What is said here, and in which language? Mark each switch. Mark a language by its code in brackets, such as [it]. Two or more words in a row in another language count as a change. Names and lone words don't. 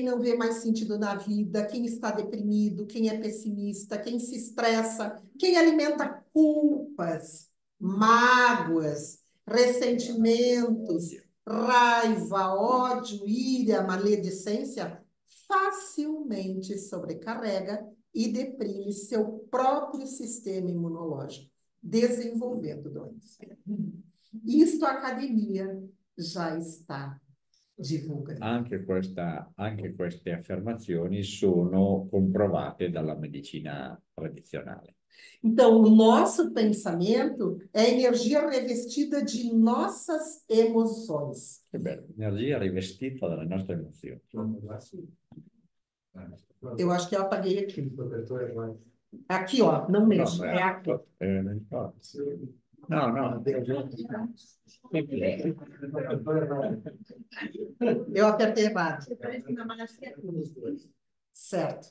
[pt] não vê mais sentido na vida, quem está deprimido, quem é pessimista, quem se estressa, quem alimenta culpas, mágoas, ressentimentos, raiva, ódio, ira, maledicência, facilmente sobrecarrega e deprime seu próprio sistema imunológico, desenvolvendo doença. Isto a academia já está divulgando. [it] Anche queste affermazioni sono comprovate dalla medicina tradizionale. [pt] Então, o nosso pensamento é energia revestida de nossas emoções. [it] Che bello, energia rivestita dalle nostre emozioni. [pt] Eu acho que eu apaguei aqui. Aqui, ó, não mexe, é aqui. [it] No, no. [pt] Eu apertei errado. Certo.